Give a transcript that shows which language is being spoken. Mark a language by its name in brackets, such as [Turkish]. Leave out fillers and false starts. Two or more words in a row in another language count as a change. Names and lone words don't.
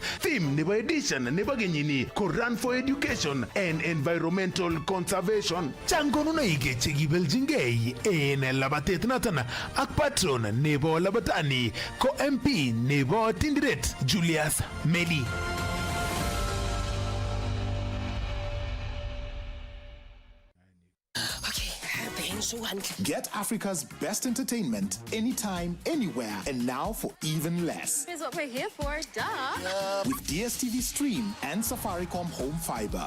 [Kalenjin] Theme nebo edition nebo kenyini ko Run for Education and Environmental Conservation. Changonunoik chekibeljingei en labatet noton ak patron nebo labatani ko MP nebo Tindiret Julius Meli. [English] Get Africa's best entertainment anytime, anywhere, and now for even less. Here's what we're here for, duh. With DSTV Stream and Safaricom Home Fiber.